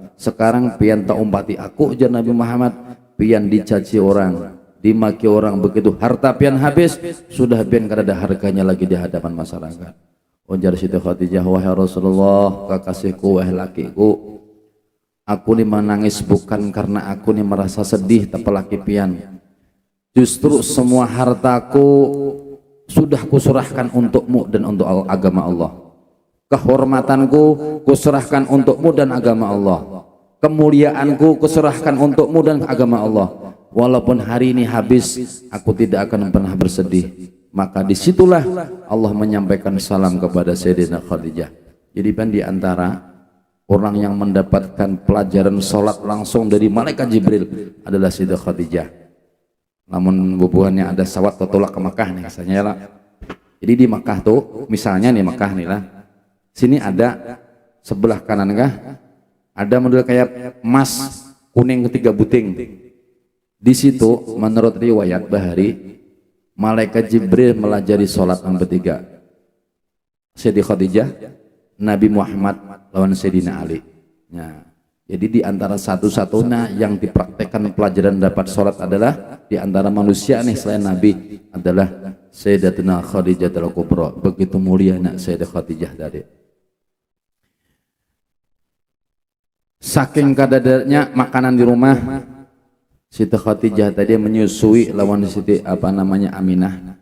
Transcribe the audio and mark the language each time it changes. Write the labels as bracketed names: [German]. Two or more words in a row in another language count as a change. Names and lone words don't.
[Banjar] Sekarang pian tak umpati aku ujar Nabi Muhammad, pian dicaci orang, dimaki orang, begitu harta pian habis, sudah pian kada ada harganya lagi di hadapan masyarakat. Ujar Siti Khadijah, wahai Rasulullah, kekasihku, wahai lakiku, aku ni menangis bukan karena aku ni merasa sedih tepelaki pian. [Indonesian] Justru semua hartaku sudah kuserahkan untukmu dan untuk agama Allah. Kehormatanku kuserahkan untukmu dan agama Allah. kemuliaanku kuserahkan untukmu dan agama Allah. Walaupun hari ini habis, aku tidak akan pernah bersedih. Maka disitulah Allah menyampaikan salam kepada Sayyidina Khadijah. Jadi kan di antara orang yang mendapatkan pelajaran sholat langsung dari malaikat Jibril adalah Sayyidah Khadijah. [Banjar] Namun bubuhannya ada sawat tolak ke Makkah nih rasanya lah. Jadi di Makkah tuh, misalnya nih Makkah nih lah, sini ada sebelah kanan kah ada model kayak emas kuning 3 buting. Di situ menurut riwayat Bahari, malaikat Jibril melajari sholat yang bertiga, Sayyidah Khadijah, Nabi Muhammad lawan Sayyidina Ali. [Indonesian] Nah, jadi di antara satu-satunya yang dipraktekkan pelajaran dapat sholat adalah di antara manusia nih selain Nabi adalah Sayyidatina Khadijah al-Kubra. [Banjar] Begitu mulianya Sayyidah Khadijah tadi. Saking kadadarnya makanan di rumah, Siti Khadijah tadi menyusui lawan Siti Aminah.